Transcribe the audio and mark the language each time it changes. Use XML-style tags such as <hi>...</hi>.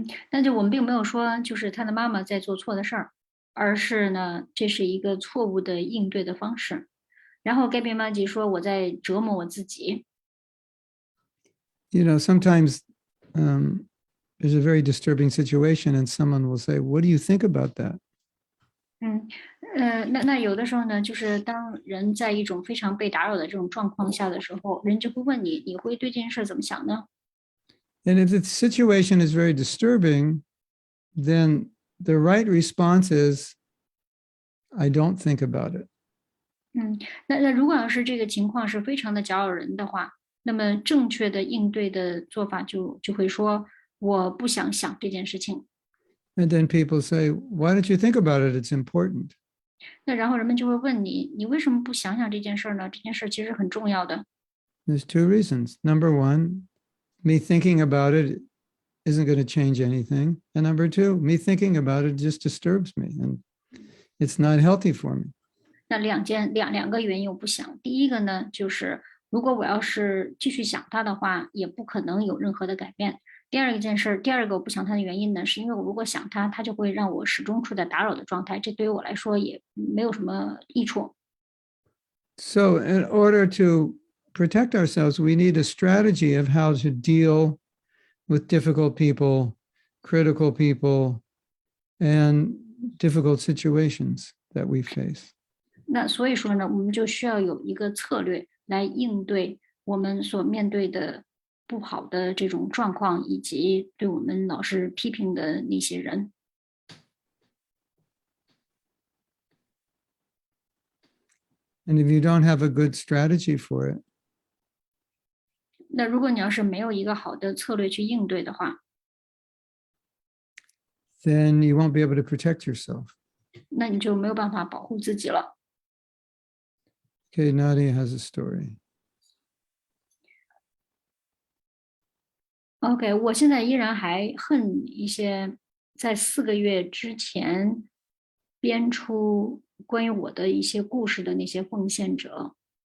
<zh>但是我们并没有说就是他的妈妈在做错的事儿，而是呢，这是一个错误的应对的方式。然后盖比玛吉说我在折磨我自己。</zh> <en>You know, sometimes there's a very disturbing situation and someone will say, what do you think about that?</en> <zh>那有的时候呢，就是当人在一种非常被打扰的这种状况下的时候，人就会问你，你会对这件事怎么想呢？</zh> <en>And if the situation is very disturbing, then the right response is, I don't think about it.</en> <zh>那如果要是这个情况是非常的搅扰人的话，那么正确的应对的做法就会说，我不想想这件事情。</zh> <en>And then people say, why don't you think about it? It's important.</en> <zh>那然后人们就会问你，你为什么不想想这件事呢？这件事其实很重要的。</zh> <en>There's two reasons. Number one, me thinking about it isn't going to change anything. And number two, me thinking about it just disturbs me and it's not healthy for me.</en> <zh>那两个原因我不想。第一个呢，就是如果我要是继续想它的话，也不可能有任何的改变。第二个我不想它的原因呢，是因为我如果想它，它就会让我始终处在打扰的状态，这对于我来说也没有什么益处。</zh> <en>So in order to protect ourselves, we need a strategy of how to deal with difficult people, critical people, and difficult situations that we face.</en> <zh>那所以说呢，我们就需要有一个策略来应对我们所面对的不好的这种状况，以及对我们老是批评的那些人。</zh> <en>And if you don't have a good strategy for it,</en> <zh>那如果你要是没有一个好的策略去应对的话，</zh> <en>then you won't be able to protect yourself.</en> <zh>那你就没有办法保护自己了。</zh> <en>Okay, Nadia has a story.</en> <zh>OK，我现在依然还恨一些在4个月之前编出关于我的一些故事的那些奉献者。</zh>